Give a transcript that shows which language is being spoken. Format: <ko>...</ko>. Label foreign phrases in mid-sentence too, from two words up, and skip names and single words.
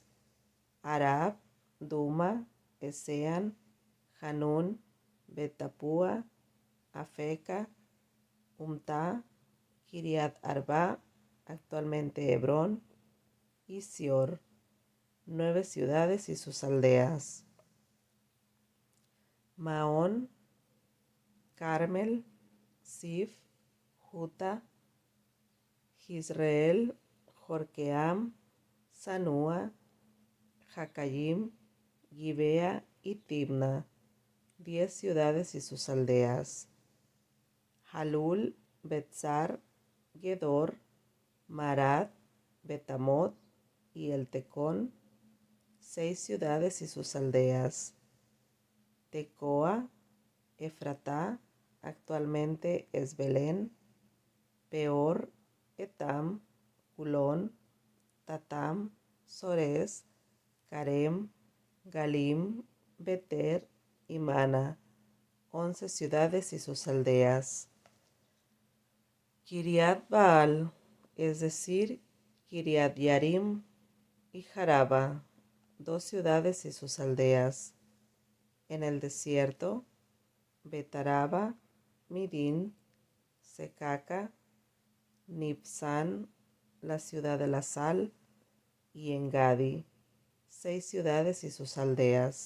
<es>Arab, Duma, Esean, Hanún, Betapúa, Afeca, Umta, Kiriat Arba, actualmente Hebrón, y Sior, 9 ciudades y sus aldeas. Maón, Carmel, Sif, Juta, Jizreel, Jorqueam, Sanúa, Jacayim, Gibea y Tibna, 10 ciudades y sus aldeas. Halul, Betzar, Gedor, Marat, Betamot y Eltecón, 6 ciudades y sus aldeas. Tecoa, Efratá, actualmente es Belén, Peor, Etam, Culón, Tatam, Sores, Carem, Galim, Beter y Mana, 11 ciudades y sus aldeas. Kiriat Baal, es decir, Kiriat Yarim y Jaraba, 2 ciudades y sus aldeas. En el desierto, Betaraba, Midín, Secaca, Nibsán, la ciudad de la sal, y Engadi, 6 ciudades y sus aldeas.</es>